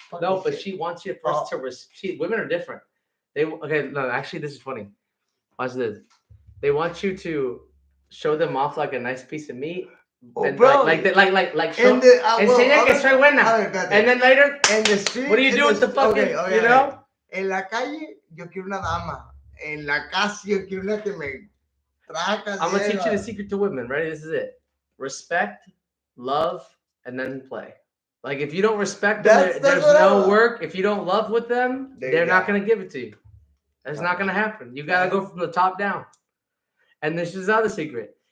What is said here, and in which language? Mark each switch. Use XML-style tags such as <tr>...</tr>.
<en>no, but she wants you first to women are different. They okay, no, actually this is funny. Watch this. They want you to show them off like a nice piece of meat. Oh, And bro. like show, In the,</en> <es>enseña que soy buena.</es> <en>And then later, in the street, what do you do with the fucking, you know?</en> <es>En la calle, yo quiero una dama. En la casa, yo quiero una que me traca.</es> <en>I'm gonna teach you the secret to women. Ready? This is it. Respect, love, and then play. Like if you don't respect them, there's no work. If you don't love with them, they're not gonna give it to you. That's not gonna happen. You gotta go from the top down. And this is the other secret.</en>